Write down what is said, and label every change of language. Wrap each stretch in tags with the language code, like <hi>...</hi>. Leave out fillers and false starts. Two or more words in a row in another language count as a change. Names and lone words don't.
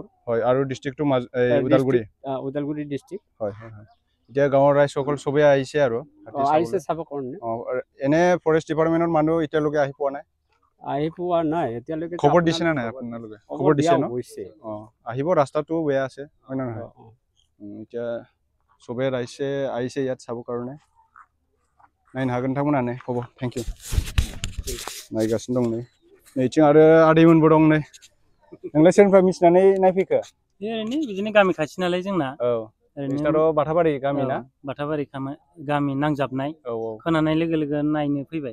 <as>হয় আৰু ডিস্ট্ৰিক্টটো ওদালগুৰি ডিস্ট্ৰিক্ট হয় এতিয়া গাঁৱৰ ৰাইজসকল সবে আহিছে আৰু চাব কাৰণে এনে ফৰেষ্ট ডিপাৰ্টমেন্টৰ মানুহ এতিয়ালৈকে আহি পোৱা নাই এতিয়ালৈকে খবৰ দিছে না নাই আপোনালোকে খবৰ দিছে ন আহিব ৰাস্তাটো বেয়া আছে হয় না নহয় এতিয়া সবে আহিছে ইয়াত চাব কাৰণে</as> <brx>नायनो हागोन नोंथांमोनानो खबर थेंक इउ नायगासिनो दं नै नैथिं आरो आदैमोनबो दं नै नोंलाय सोरनिफ्राय मिथिनानै नायफैखो ओरैनो बिदिनो गामि खाथि नालाय जोंना ओरैनो बाथाबारि गामि ना बाथाबारि गामि नांजाबनाय खोनानाय लोगो नायनो फैबाय</brx>